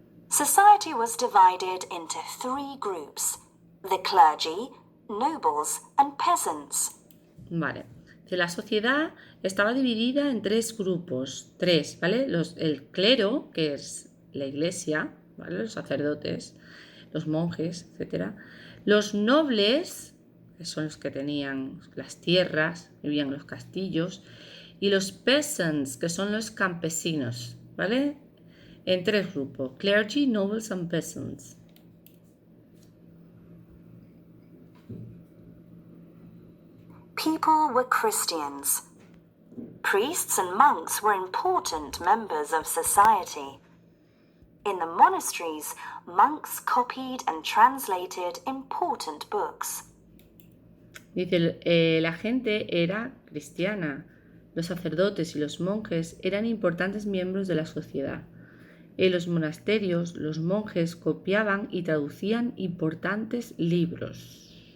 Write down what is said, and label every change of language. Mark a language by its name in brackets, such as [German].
[English] Society was divided into 3 groups: the clergy, nobles, and peasants. [Spanish] Vale. Que la sociedad estaba dividida en 3 grupos. 3, ¿vale? El clero, que es la iglesia, ¿vale? Los sacerdotes, los monjes, etc. Los nobles, que son los que tenían las tierras, vivían en los castillos. Y los peasants, que son los campesinos, ¿vale? En 3 grupos: [English] clergy, nobles and peasants. People were Christians. Priests and monks were important members of society. In the monasteries, monks copied and translated important books. [Spanish] Dice, la gente era cristiana. Los sacerdotes y los monjes eran importantes miembros de la sociedad. En los monasterios, los monjes copiaban y traducían importantes libros.